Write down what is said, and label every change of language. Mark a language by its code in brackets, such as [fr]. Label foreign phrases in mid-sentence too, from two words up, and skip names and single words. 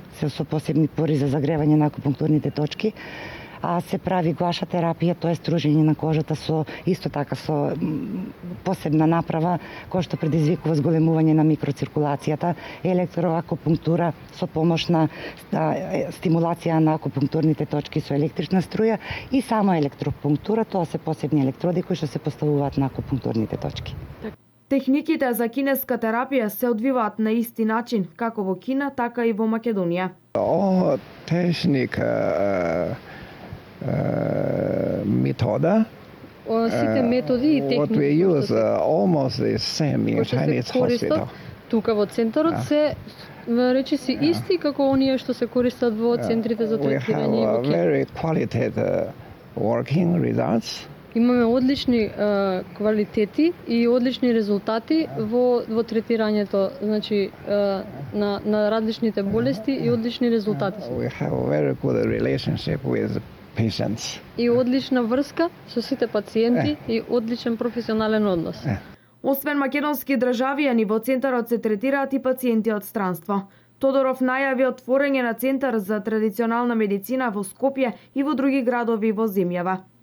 [mk] со посебни пори за загревање на акупунктурните точки, се прави гуаша терапија, тоа е стружење на кожата со исто така со посебна направа која што предизвикува зголемување на микроциркулацијата, електроакупунктура со помош на стимулација на акупунктурните точки со електрична струја и само електропунктура, тоа се посебни електроди кои што се поставуваат на акупунктурните точки. Техниките за кинеска терапија се одвиваат на исти начин како во Кина, така и во Македонија. Metoda. Сите методи и техники [en] What we use almost the same in Chinese hospital. [mk] Тука во центарот се речиси исти како оние што се користат во центрите за третирање во Кина. [en] Very qualitative working results. [mk] Имаме одлични квалитети и одлични резултати во третирањето, значи на различните болести и одлични резултати. [en] We have a very good relationship with patients. [mk] И одлична врска со сите пациенти и одличен професионален однос. Освен македонски државјани, во центарот се третираат и пациенти од странство. Тодоров најави отворање на центар за традиционална медицина во Скопје и во други градови во земјава.